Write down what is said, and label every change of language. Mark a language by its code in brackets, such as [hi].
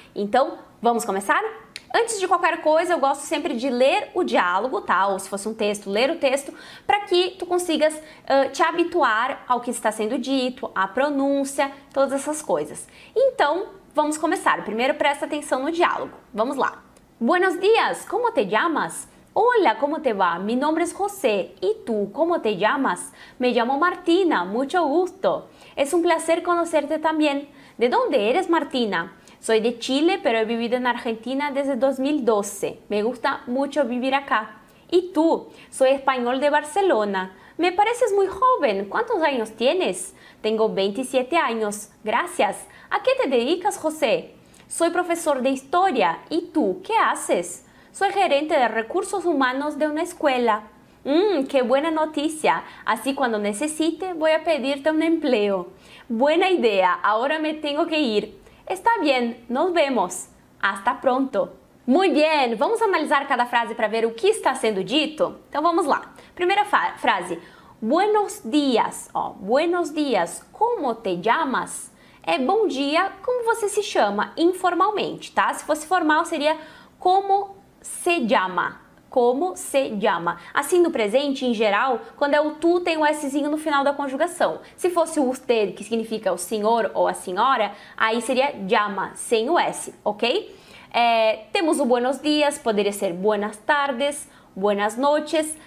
[pt] Então, vamos começar? Antes de qualquer coisa, eu gosto sempre de ler o diálogo, tá? Ou se fosse um texto, ler o texto, para que tu consigas te habituar ao que está sendo dito, à pronúncia, todas essas coisas. Então, vamos começar. Primeiro, presta atenção no diálogo. Vamos lá. [es] Buenos días, ¿cómo te llamas? Hola, ¿cómo te va? Mi nombre es José. ¿Y tú, cómo te llamas? Me llamo Martina, mucho gusto. Es un placer conocerte también. ¿De dónde eres, Martina? Soy de Chile, pero he vivido en Argentina desde 2012. Me gusta mucho vivir acá. ¿Y tú? Soy español de Barcelona. Me pareces muy joven. ¿Cuántos años tienes? Tengo 27 años. Gracias. ¿A qué te dedicas, José? Soy profesor de historia. ¿Y tú? ¿Qué haces? Soy gerente de recursos humanos de una escuela. ¡Qué buena noticia! Así cuando necesite voy a pedirte un empleo. Buena idea. Ahora me tengo que ir. Está bien, nos vemos. Hasta pronto. [pt] Muito bem, vamos analisar cada frase para ver o que está sendo dito? Então vamos lá. Primeira frase. [es] Buenos días. Ó, buenos días. ¿Cómo te llamas? [pt] É bom dia, como você se chama? Informalmente, tá? Se fosse formal seria [es] como se llama. Como se llama. [pt] Assim, no presente, em geral, quando é o tu, tem o Szinho no final da conjugação. Se fosse o usted, que significa o senhor ou a senhora, aí seria llama, sem o S, ok? Temos o buenos dias, poderia ser [es] buenas tardes, buenas noches.